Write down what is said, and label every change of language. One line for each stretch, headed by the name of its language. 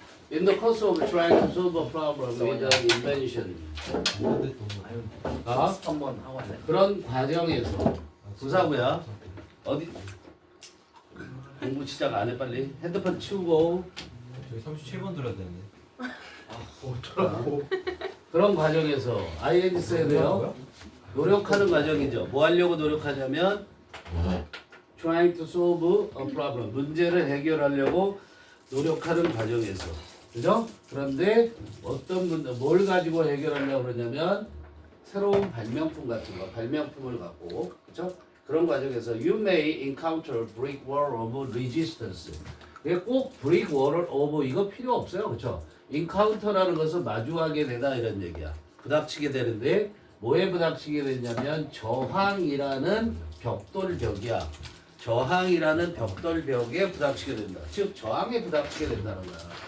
English: In the course of trying to solve a problem with an invention.
Korean: 한번 하고 할래? 그런 과정에서 부사구야. 어디 공부 시작 안 해 빨리. 핸드폰 치우고. 저기 37번 들어야 되는데. 그런 과정에서 ing 써야 돼요. 노력하는 과정이죠. 뭐 하려고 노력하냐면
English: trying to solve a problem.
Korean: 문제를 해결하려고 노력하는 과정에서. 그죠? 그런데 어떤 뭘 가지고 해결하려고 그러냐면 새로운 발명품 같은 거, 발명품을 갖고, 그죠? 그런 과정에서
English: you may encounter brick wall of resistance.
Korean: 이게 꼭
English: brick wall of
Korean: 이거 필요 없어요, 그렇죠? encounter라는 것은 마주하게 되다 이런 얘기야. 부닥치게 되는데 뭐에 부닥치게 되냐면 저항이라는 벽돌벽이야. 저항이라는 벽돌벽에 부닥치게 된다. 즉 저항에 부닥치게 된다는 거야.